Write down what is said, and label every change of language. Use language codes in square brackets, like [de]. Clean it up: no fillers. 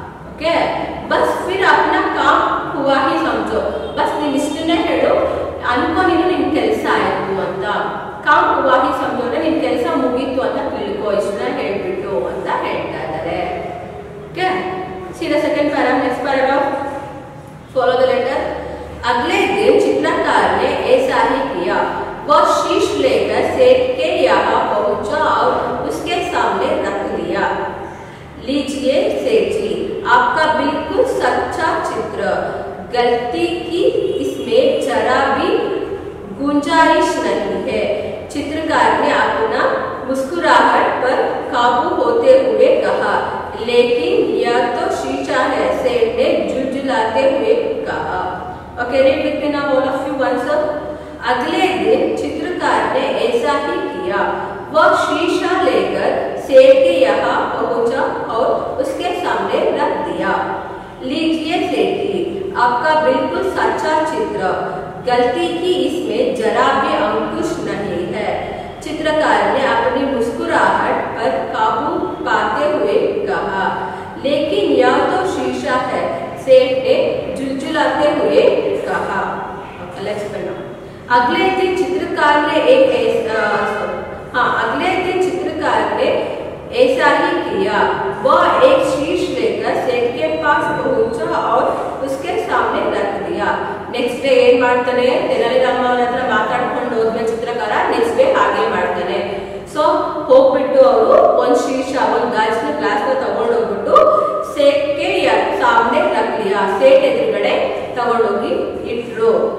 [kn] Okay, [hi] bus ಫಿರ್ Apna com ಹುವಾ ಹಿ ಸಮझो, [kn] bus ನೀನ್ ಇಷ್ಟನ್ನೇ ಹೇಳು, ಅನ್ಕೋ ನೀನು ನಿನ್ ಕೆಲಸ ಆಯ್ತು ಅಂತ. [hi] ಕಾಮ್ ಹುವಾ ಹಿ ಸಮझो [kn] ಅಂದ್ರೆ ನಿನ್ ಕೆಲಸ ಮುಗೀತು ಅಂತ ತಿಳ್ಕೋ, ಇಷ್ಟನ್ನ ಹೇಳ್ಬಿಟ್ಟು ಅಂತ ಹೇಳ್ತಾ ಇದ್ದಾರೆ. [en] Okay, see the second para, next paragraph, follow the letter. [hi] अगले दिन चित्रकार ने ऐसा ही किया. वह शीश लेकर सेठ के यहाँ पहुंचा और उसके सामने रख दिया. लीजिए सेठ जी, आपका बिल्कुल सच्चा चित्र, गलती की इसमें जरा भी गुंजाइश नहीं है. चित्रकार ने अपना मुस्कुराहट पर काबू होते हुए कहा, लेकिन यह तो शीशा है, सेठ ने झुलझुलाते हुए कहा. [en] Okay, read with me now all of you once. [hi] अगले दिन चित्रकार ने ऐसा ही किया. वह शीशा लेकर सेठ के यहाँ पहुंचा और उसके सामने रख दिया. लीजिए सेठ जी, आपका बिल्कुल सच्चा चित्र, गलती की इसमें जरा भी अंकुश नहीं है. चित्रकार ने अपनी मुस्कुराहट पर काबू पाते हुए कहा, लेकिन यह तो शीशा है, सेठ ने झुलझुलाते हुए कहा. अगले दिन चित्रकार ने अगले दिन चित्रकार ने ऐसा ही किया. वह एक शीश लेकर सेठ के पास पहुंचा और उसके सामने रख दिया. [kn] नेक्स्ट डे ಏನ್ ಮಾಡ್ತಾನೆ, ತೆನಾಲಿರಾಮ ಅವರ ಹತ್ರ ಮಾತಾಡ್ಕೊಂಡು ಹೋದ್ಮೇಲೆ ಚಿತ್ರಕಾರ ನೆಕ್ಸ್ಟ್ ಡೇ ಹಾಗೆ ಮಾಡ್ತಾನೆ. ಸೊ ಹೋಗ್ಬಿಟ್ಟು ಅವರು ಒಂದ್ ಶೀಶಾ, ಒಂದ್ ಗಾಜಿನ ಗ್ಲಾಸ್ ನ ತಗೊಂಡು ಹೋಗ್ಬಿಟ್ಟು [hi] ಸೇಠ್ ಕೆ ಸಾಮನೆ ರಖ್ ಲಿಯಾ, [kn] ಸೇಠ್ ಎದುರುಗಡೆ ತಗೊಂಡೋಗಿ ಇಟ್ರು.